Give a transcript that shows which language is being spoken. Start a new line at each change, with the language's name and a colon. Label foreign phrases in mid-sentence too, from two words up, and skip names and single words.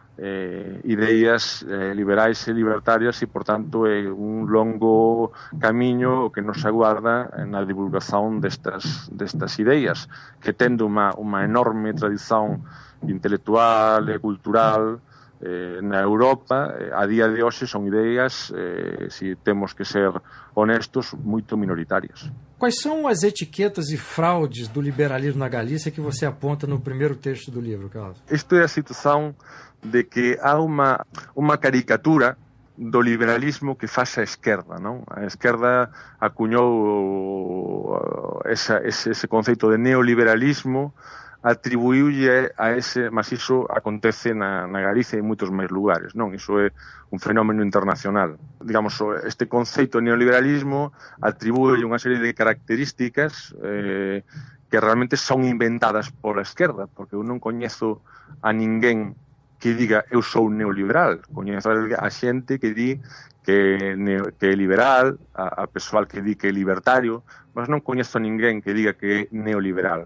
Galician: ideas liberais e libertarias, e, por tanto, é un longo camiño o que nos aguarda na divulgación destas ideas, que tendo unha enorme tradición intelectual e cultural na Europa, a día de hoxe son ideas, se temos que ser honestos, moito minoritarias.
Portuguese: Quais são as etiquetas e fraudes do liberalismo na Galícia que você aponta no primeiro texto do livro, Carlos? Isto é a situação de que há uma caricatura do liberalismo que faz a esquerda, non?
Galician: A esquerda acuñou ese conceito de neoliberalismo, atribuíulle a ese, mas iso acontece na Galicia e en moitos máis lugares, non? Iso é un fenómeno internacional. Digamos, este conceito de neoliberalismo atribúe unha serie de características que realmente son inventadas pola esquerda, porque eu non coñezo a ninguén que diga eu sou neoliberal, coñezo a xente que di que é liberal, a persoal que di que é libertario, mas non coñezo a ninguén que diga que é neoliberal.